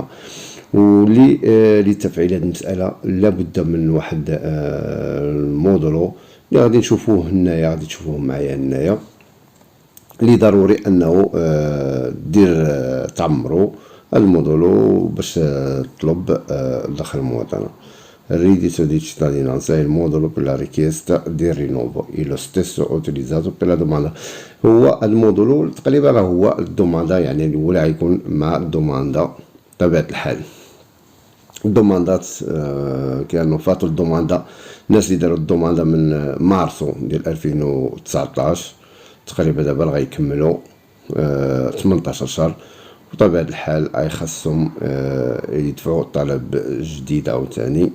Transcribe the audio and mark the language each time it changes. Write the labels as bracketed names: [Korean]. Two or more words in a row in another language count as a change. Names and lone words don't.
[Arabic] ولتفعيل هذه المسألة لابد من واحد المودولو اللي غادي نشوفوه هنايا، غادي تشوفوه معايا هنايا، اللي ضروري انه دير تعمرو المودولو باش تطلب داخل المواطنة. [Italian] Reddito di cittadinanza è il modulo per la richiesta di rinnovo e lo stesso utilizzato per la domanda. [Arabic] هو المودولو تقريبا راه هو الدوماندا، يعني الاولى غيكون مع الدوماندا بطبيعة الحال. الدوماندات كانوا فاتوا الدوماندا الناس اللي داروا الدوماندا من مارسو ديال 2019 تقريبا دابا غيكملوا 18 شهر، بطبيعة الحال غيخصهم يدفعوا طلب جديد عاوتاني.